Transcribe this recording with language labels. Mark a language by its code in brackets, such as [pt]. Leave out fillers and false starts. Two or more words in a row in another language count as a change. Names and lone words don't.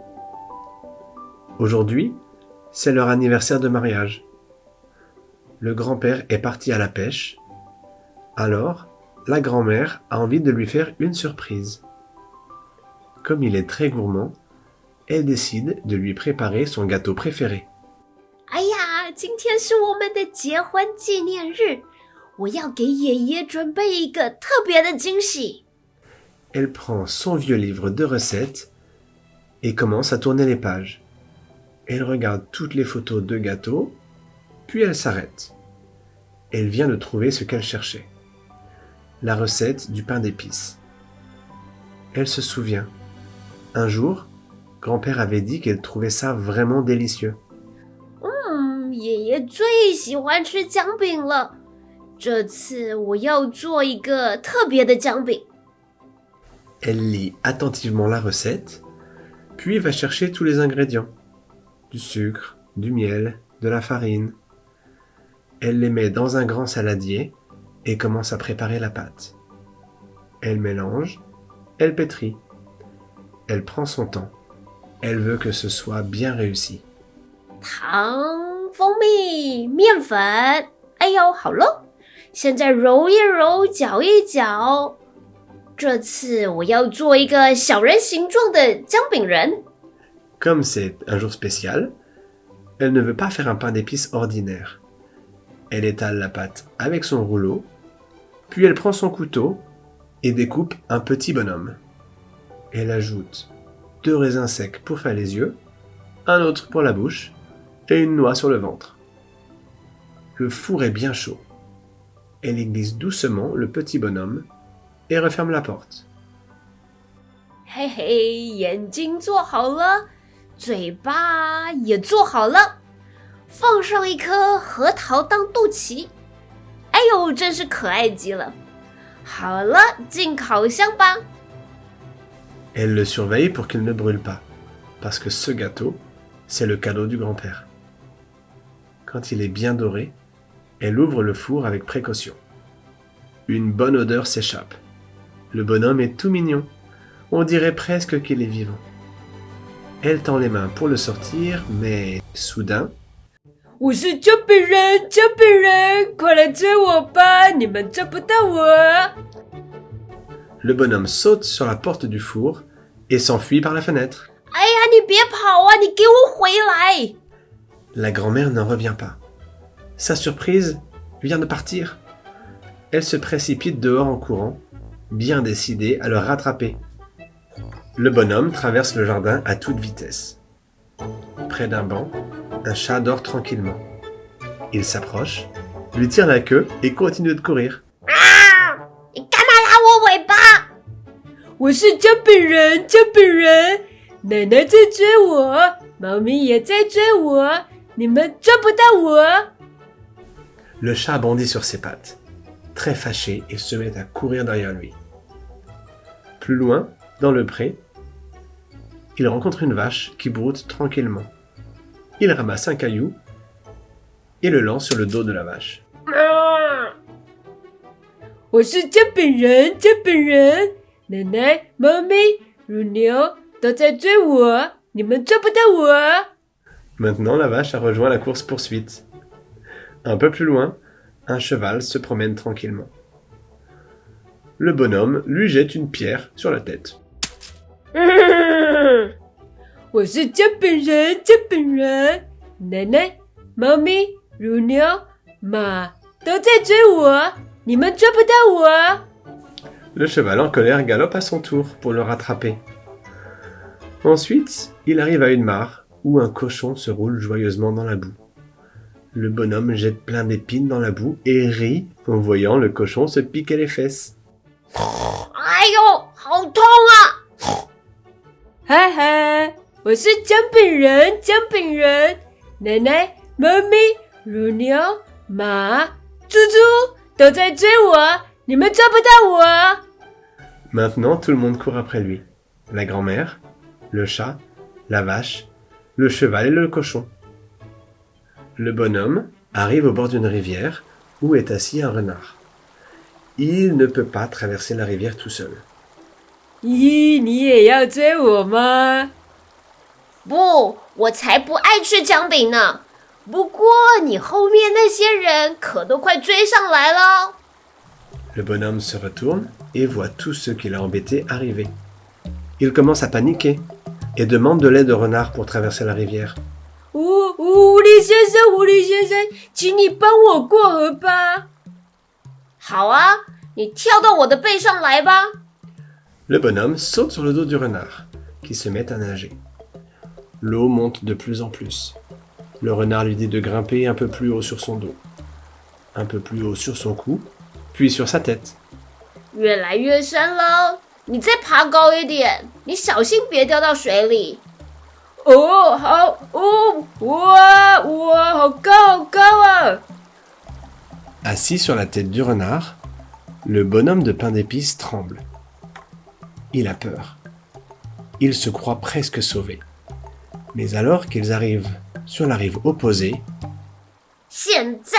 [fr] Aujourd'hui, c'est leur anniversaire de mariage. Le grand-père est parti à la pêche. Alors, la grand-mère a envie de lui faire une surprise. Comme il est très gourmand, elle décide de lui préparer son gâteau préféré. [zh] 哎呀，今天是我们的结婚纪念日，我要给爷爷准备一个特别的惊喜。 [fr] Elle prend son vieux livre de recettes et commence à tourner les pages. Elle regarde toutes les photos de gâteaux, puis elle s'arrête. Elle vient de trouver ce qu'elle cherchait. La recette du pain d'épices. Elle se souvient. Un jour, grand-père avait dit qu'elle trouvait ça vraiment délicieux. [zh] 爷爷最喜欢吃姜饼了，这次我要做一个特别的姜饼。 [fr] Elle lit attentivement la recette, puis va chercher tous les ingrédients. Du sucre, du miel, de la farine. Elle les met dans un grand saladier et commence à préparer la pâte. Elle mélange, elle pétrit. Elle prend son temps. Elle veut que ce soit bien réussi. [zh] 糖、蜂蜜、面粉，哎呦，好了，现在揉一揉，搅一搅。这次我要做一个小人形状的姜饼人。 [fr] Comme c'est un jour spécial, elle ne veut pas faire un pain d'épices ordinaire. Elle étale la pâte avec son rouleau, puis elle prend son couteau et découpe un petit bonhomme. Elle ajoute 2 raisins secs pour faire les yeux, un autre pour la bouche et une noix sur le ventre. Le four est bien chaud. Elle y glisse doucement le petit bonhomme et referme la porte. [zh] 嘿嘿，眼睛做好了，嘴巴也做好了，放上一颗核桃当肚脐。哎呦，真是可爱极了！好了，进烤箱吧。 [fr] Elle le surveille pour qu'il ne brûle pas, parce que ce gâteau, c'est le cadeau du grand-père. Quand il est bien doré, elle ouvre le four avec précaution. Une bonne odeur s'échappe. Le bonhomme est tout mignon. On dirait presque qu'il est vivant. Elle tend les mains pour le sortir, mais soudain... [zh] 我是姜饼人，姜饼人，快来追我吧，你们追不到我。 [fr] Le bonhomme saute sur la porte du four et s'enfuit par la fenêtre. [zh] 哎呀，你别跑啊，你给我回来！ [fr] La grand-mère n'en revient pas. Sa surprise vient de partir. Elle se précipite dehors en courant, bien décidée à le rattraper. Le bonhomme traverse le jardin à toute vitesse. Près d'un banc, un chat dort tranquillement. Il s'approche, lui tire la queue et continue de courir. [zh] 你干嘛拉我尾巴？我是姜饼人，姜饼人，奶奶在追我，猫咪也在追我，你们追不到我。 [fr] Le chat bondit sur ses pattes. Très fâché, il se met à courir derrière lui. Plus loin, dans le pré, il rencontre une vache qui broute tranquillement. Il ramasse un caillou et le lance sur le dos de la vache. [zh] 我是姜饼人，姜饼人，奶奶、猫咪、乳牛都在追我，你们追不到我。 [fr] Maintenant, la vache a rejoint la course-poursuite. Un peu plus loin, un cheval se promène tranquillement. Le bonhomme lui jette une pierre sur la tête. [zh] 我是姜饼人，姜饼人，奶奶、猫咪、乳牛、马都在追我，你们追不到我。 [fr] Le cheval en colère galope à son tour pour le rattraper. Ensuite, il arrive à une mare où un cochon se roule joyeusement dans la boue. Le bonhomme jette plein d'épines dans la boue et rit en voyant le cochon se piquer les fesses. [zh] 哎呦，好痛啊！哈哈，我是姜饼人，姜饼人，奶奶、猫咪、乳牛、马、猪猪都在追我，你们抓不到我。 [fr] Maintenant, tout le monde court après lui. la grand-mère, le chat, la vache, le cheval et le cochon. Le bonhomme arrive au bord d'une rivière où est assis un renard. Il ne peut pas traverser la rivière tout seul. [zh] 咦，你也要追我吗？不，我才不爱吃姜饼呢。不过你后面那些人可都快追上来了。 [fr] Le bonhomme se retourne et voit tous ceux qu'il a embêtés arriver. Il commence à paniquer et demande de l'aide au renard pour traverser la rivière. [zh] 狐狸先生，狐狸先生，请你帮我过河吧。好啊，你跳到我的背上来吧。 [fr] Le bonhomme saute sur le dos du renard, qui se met à nager. L'eau monte de plus en plus. Le renard lui dit de grimper un peu plus haut sur son dos, un peu plus haut sur son cou, puis sur sa tête. [zh] 越来越深了，你再爬高一点，你小心别掉到水里。哦，好，哇，好高好高啊！ [fr] Assis sur la tête du renard, le bonhomme de pain d'épices tremble. Il a peur. Il se croit presque sauvé. Mais alors qu'ils arrivent sur la rive opposée, [zh] 现在，